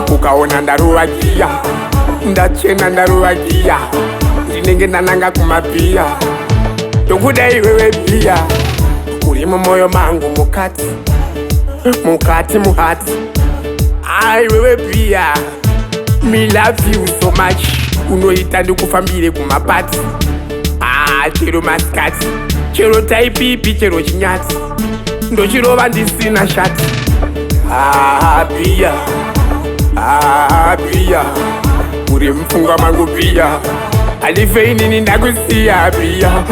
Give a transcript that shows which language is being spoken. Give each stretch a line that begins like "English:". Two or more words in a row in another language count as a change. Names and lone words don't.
Shona: Ukaona ndarova giya. Ndachena ndarova giya. Ndinenge ndananga kumabhiya. Ndokuda iwewe bhiya. Uri mumwoyo mangu mukati. Mukati muhati. Ai wewe bhiya.
English: Me love you so much.
Shona: Unoita ndikufambire kumapati. Ah, chero masikati. Chero taipipi, chero chinyati. Ndochirova ndisina shati. Ah, bhiya. Ah, bhiya. Uri mupfungwa mangu bhiya. Handifei nini ndakusiya bhiya.